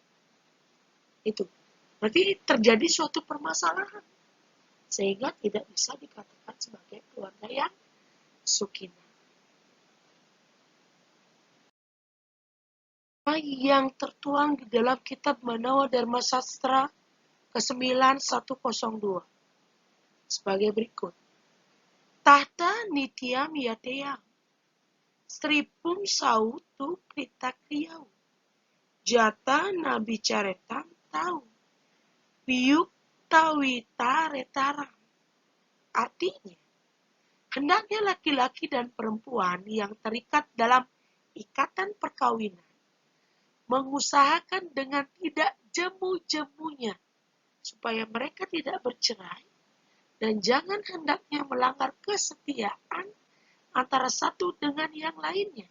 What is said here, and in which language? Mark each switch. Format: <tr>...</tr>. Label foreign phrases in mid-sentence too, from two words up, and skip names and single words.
<id>Itu berarti terjadi suatu permasalahan, sehingga tidak bisa dikatakan sebagai keluarga yang sakinah. Yang tertuang di dalam kitab Manawa Dharma Sastra ke-9 102 sebagai berikut.</id> <sa>Tahta nityam yateyam stripum sautu krita kriyau jata nabi caretam tau biyuk tawita retaram.</sa> <id>Artinya, hendaknya laki-laki dan perempuan yang terikat dalam ikatan perkawinan mengusahakan dengan tidak jemu-jemunya supaya mereka tidak bercerai dan jangan hendaknya melanggar kesetiaan antara satu dengan yang lainnya.</id>